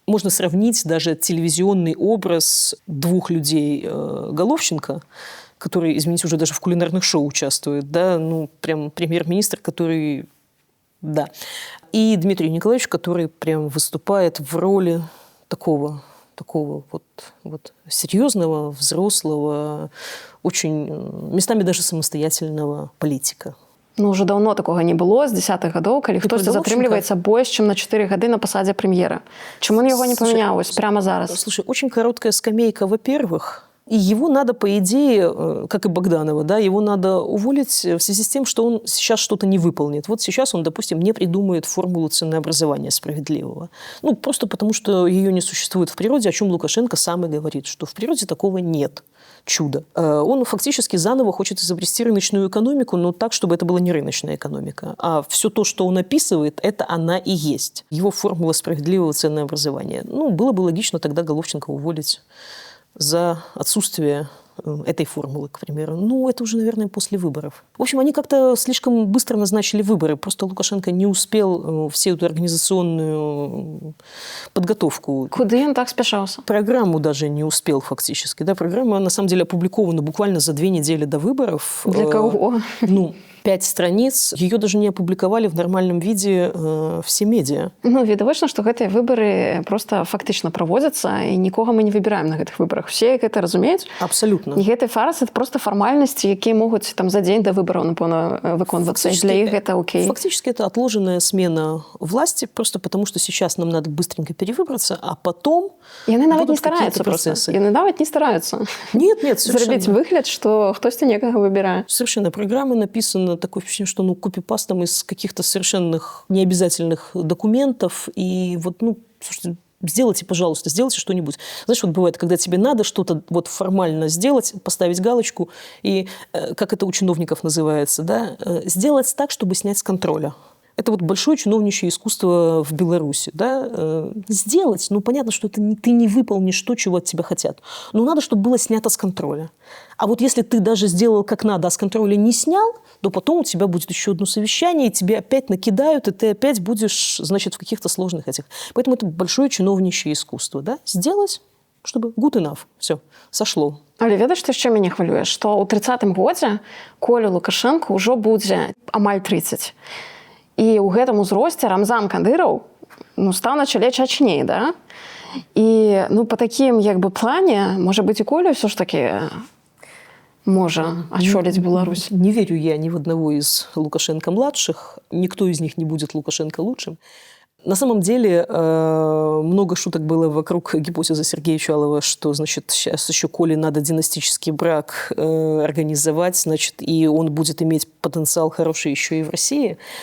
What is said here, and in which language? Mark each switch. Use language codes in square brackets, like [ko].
[ru] Можно сравнить даже телевизионный образ двух людей Головченко, который, извините, уже даже в кулинарных шоу участвует, да, ну, прям премьер-министр, который, да, и Дмитрий Николаевич, который прям выступает в роли такого вот серьезного, взрослого, очень местами даже самостоятельного политика. Ну, уже давно такого не было, [be] з 10-х гадоў, калі хтосьці затрымліваецца больш, чым на 4 гады на пасадзе прэм'ера. [ru] Чаму он его не поменял прямо зараз? Слушай, очень короткая скамейка, во-первых, и его надо, по идее, как и Богданова, да, его надо уволить в связи с тем, что он сейчас что-то не выполнит. Вот сейчас он, допустим, не придумает формулу ценообразования справедливого. Ну, просто потому, что ее не существует в природе, о чем Лукашенко сам и говорит, что в природе такого нет. Чудо. Он фактически заново хочет изобрести рыночную экономику, но так, чтобы это была не рыночная экономика. А все то, что он описывает, это она и есть. Его формула справедливого ценообразования. Ну, было бы логично тогда Головченко уволить за отсутствие этой формулы, к примеру. Ну, это уже, наверное, после выборов. В общем, они как-то слишком быстро назначили выборы. Просто Лукашенко не успел всю эту организационную подготовку. Куда он так спешался? Программу даже не успел фактически. Да, программа, на самом деле, опубликована буквально за 2 недели до выборов. Для кого? 5 страниц. Ее даже не опубликовали в нормальном виде все медиа. [be] Ну, відавочна, што гэтыя выборы просто фактычна праводзяцца, і нікога мы не выбіраем на гэтых выборах. Все гэта разумеюць. [ru] Абсолютно. [be] І гэты фарс — [ru] это просто [be] фармальнасці, якія могуць там за дзень до выбораў, напэўна, выконвацца. І для іх гэта окей. [ru] Фактически это отложенная смена власти, просто потому что сейчас нам надо быстренько перевыбраться, а потом [be] яны нават не стараются просто. Яны нават не стараются. [ru] Нет, совершенно. [be] Зрабіць выгляд, што хтосьці некага выбірае. [ru] Совершенно. Программа написана такое впечатление, что копипастом из каких-то совершенно необязательных документов. И вот, слушайте, сделайте, пожалуйста, сделайте что-нибудь. Знаешь, вот бывает, когда тебе надо что-то вот формально сделать, поставить галочку, и, как это у чиновников называется, да, сделать так, чтобы снять с контроля. Это вот большое чиновничье искусство в Беларуси. Да? Сделать, понятно, что ты не выполнишь то, чего от тебя хотят. Но надо, чтобы было снято с контроля. А вот если ты даже сделал как надо, а с контроля не снял, то потом у тебя будет еще одно совещание, и тебе опять накидают, и ты опять будешь, значит, в каких-то сложных этих. Поэтому это большое чиновничье искусство. Да? Сделать, чтобы [en] good enough. [ru] Все, сошло. [be] Але ведаеш, што яшчэ мяне хвалюе? Што ў 30-м годзе Колю Лукашенко ўжо будзе амаль 30. І ў гэтым узросце Рамзан Кадыраў стаў на чале чачней, да? І по такім плане, можа быць, і Коля ўсё ж такі можа очолить Беларусь. [ru] Не верю я ни в одного из Лукашенко-младших. Никто из них не будет Лукашенко-лучшим. На самом деле много шуток было вокруг гипотезы Сергея Чалова, что, значит, сейчас еще Коле надо династический брак организовать, значит, и он будет иметь потенциал хороший еще и в России.